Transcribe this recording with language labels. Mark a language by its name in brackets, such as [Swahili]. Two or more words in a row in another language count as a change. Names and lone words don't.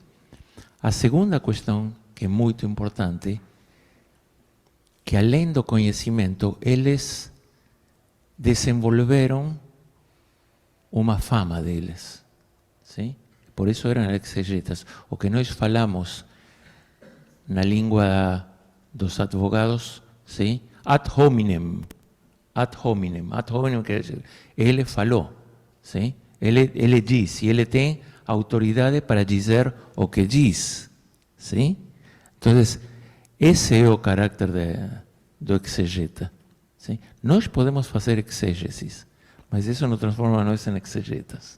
[Portuguese] A segunda questão, que é muito importante, que além do conhecimento, eles desenvolveram uma fama deles. Sim? Por isso eram exegetas. O que nós falamos na língua dos advogados, sim? [Latin] Ad hominem. Ad hominem. Ad hominem [Portuguese] quer dizer, ele falou. Sim? Ele diz, e ele tem autoridade para dizer o que diz. Sim? Então, esse é o caráter do exegeta. Sim? Nós podemos fazer exégesis, mas isso não transforma nós em exegetas.